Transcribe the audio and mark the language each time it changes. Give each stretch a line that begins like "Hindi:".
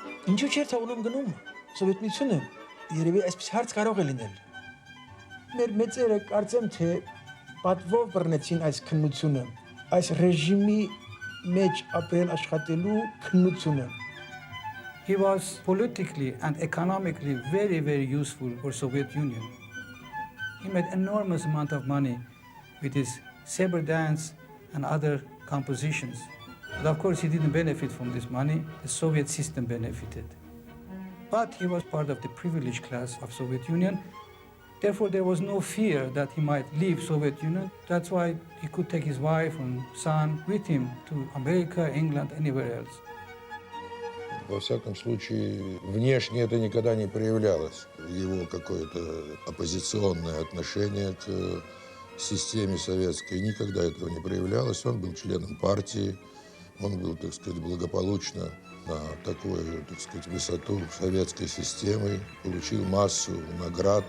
Armenian: Ինչու՞ չէր թողնում գնում Սովետ միությունը երևի այսպես հարց կարող է լինել։ Մեր մեծերը կարծեմ թե պատվով բռնեցին այս քննությունը, այս ռեժիմի մեջ ապրել աշխատելու քննությունը։
English: He was politically and economically very, very useful for Soviet Union. He made enormous amount of money with his saber dance and other compositions. But of course, he didn't benefit from this money. The Soviet system benefited. But he was part of the privileged class of Soviet Union. Therefore, there was no fear that he might leave Soviet Union. That's why he could take his wife and son with him to America, England, anywhere else.
Russian: Во всяком случае, внешне это никогда не проявлялось. Его какое-то оппозиционное отношение к системе советской никогда этого не проявлялось. Он был членом партии, он был, так сказать, благополучно на такую, так сказать, высоту советской системы, получил массу наград.